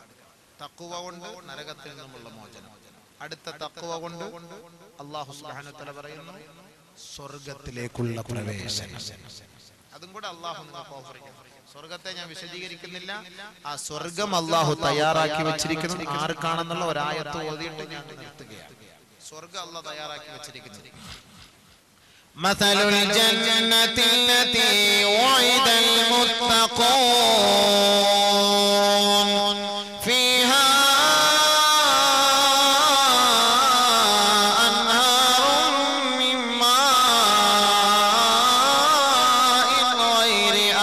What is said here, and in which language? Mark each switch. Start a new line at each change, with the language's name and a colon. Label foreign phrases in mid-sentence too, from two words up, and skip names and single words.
Malayalam: തഖ്വ കൊണ്ട് നരകത്തിൽ നിന്നുള്ള മോചനം, അടുത്ത തഖ്വ കൊണ്ട് അല്ലാഹു
Arabic: سبحانه وتعالى
Malayalam: പറയുന്നു സ്വർഗ്ഗത്തിലേക്കുള്ള പ്രവേശനം. അതും കൂടെ അല്ലാഹു നമുക്ക് ഓഫർ ചെയ്യുന്നു. സ്വർഗ്ഗത്തെ ഞാൻ വിശദീകരിക്കുന്നില്ല. ആ സ്വർഗ്ഗം അല്ലാഹു തയ്യാറാക്കി വെച്ചിരിക്കുന്നത് ആർക്കാണെന്നുള്ള ഒരായത്ത് ഓതിയിട്ട് ഞാൻ നിർത്തുകയാണ്. സ്വർഗ്ഗം അല്ലാഹു തയ്യാറാക്കി വെച്ചിരിക്കുന്നത്.
Arabic: مثل الجنة التي وعد المتقون فيها أنهار من ماء غير